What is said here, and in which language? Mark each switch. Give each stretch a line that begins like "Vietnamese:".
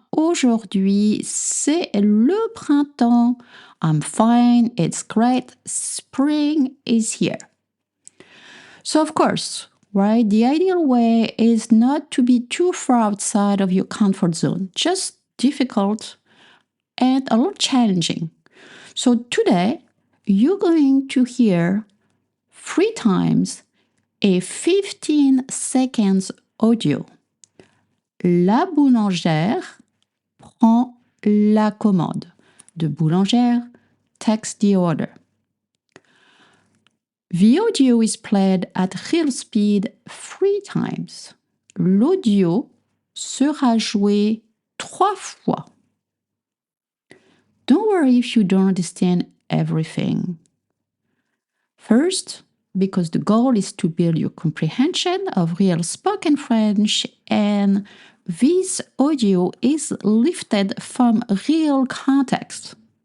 French: Aujourd'hui, c'est le printemps.
English: I'm fine, it's great. Spring is here. So, of course, right, the ideal way is not to be too far outside of your comfort zone, just difficult and a little challenging. So, today, you're going to hear 3 times a 15 seconds audio.
French: La boulangère prend la commande.
English: The boulangère takes the order. The audio is played at real speed 3 times.
French: L'audio sera joué 3 fois.
English: Don't worry if you don't understand everything. First, because the goal is to build your comprehension of real spoken French, and this audio is lifted from real context.